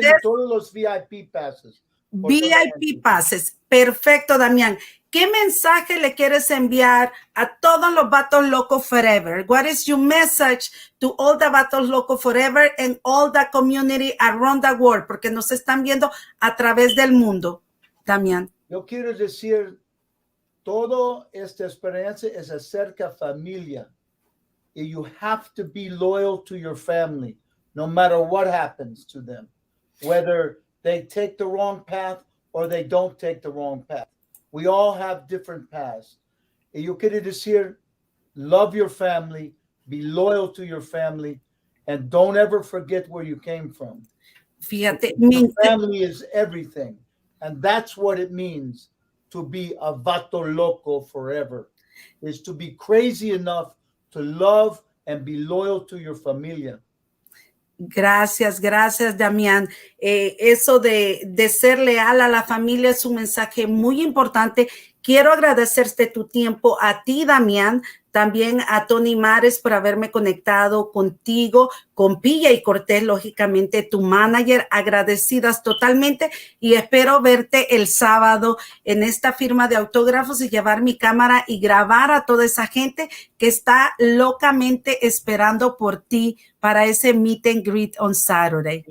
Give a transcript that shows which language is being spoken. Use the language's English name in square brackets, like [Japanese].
[Spanish] tiene todos los VIP passes. VIP passes. Perfecto, Damián. ¿Qué mensaje le quieres enviar a todos los vatos locos forever? [English] What is your message to all the vatos locos forever and all the community around the world? [Spanish] Porque nos están viendo a través del mundo, Damián. Yo quiero decir, toda esta experiencia es acerca familia. [English] And you have to be loyal to your family, no matter what happens to them. Whether they take the wrong path or they don't take the wrong path. We all have different paths. [Spanish] Y yo quiero decir, [English] love your family, be loyal to your family, and don't ever forget where you came from. [Spanish] Fíjate, [English] Your family is everything. And that's what it means to be a vato loco forever, is to be crazy enough to love and be loyal to your familia. [Spanish] Gracias, Damián. Eso de ser leal a la familia es un mensaje muy importante. Quiero agradecerte tu tiempo a ti, Damián, también a Tony Mares por haberme conectado contigo, con Pilla y Cortés, lógicamente tu manager, agradecidas totalmente y espero verte el sábado en esta firma de autógrafos y llevar mi cámara y grabar a toda esa gente que está locamente esperando por ti para ese [English] meet and greet on Saturday.